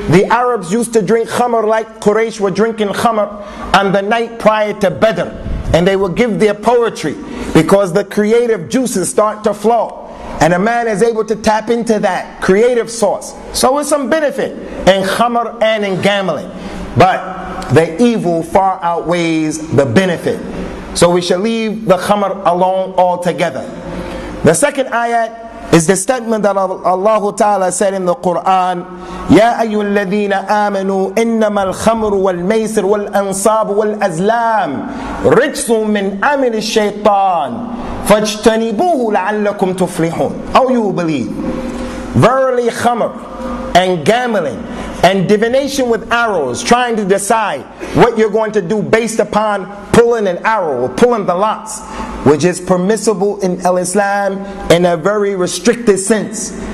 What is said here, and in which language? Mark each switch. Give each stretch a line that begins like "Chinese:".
English: The Arabs used to drink khamr like Quraysh were drinking khamr on the night prior to Badr, and they would give their poetry, because the creative juices start to flow, and a man is able to tap into that creative source. So it's some benefit in khamr and in gambling, but the evil far outweighs the benefit. So we shall leave the khamr alone altogether. The second ayat is the statement that Allah Ta'ala said in the Quran,
Arabic: يَا أَيُّهَا الَّذِينَ آمَنُوا إِنَّمَا الْخَمْرُ وَالْمَيْسِرُ وَالْأَنصَابُ وَالْأَزْلَامُ رِجْسٌ مِّنْ عَمَلِ الشَّيْطَانِ فَاجْتَنِبُوهُ لَعَلَّكُمْ تُفْلِحُونَ.
English: Oh, you believe. Verily khamr and gambling and divination with arrows, trying to decide what you're going to do based upon pulling an arrow or pulling the lots, which is permissible in Islam in a very restricted sense.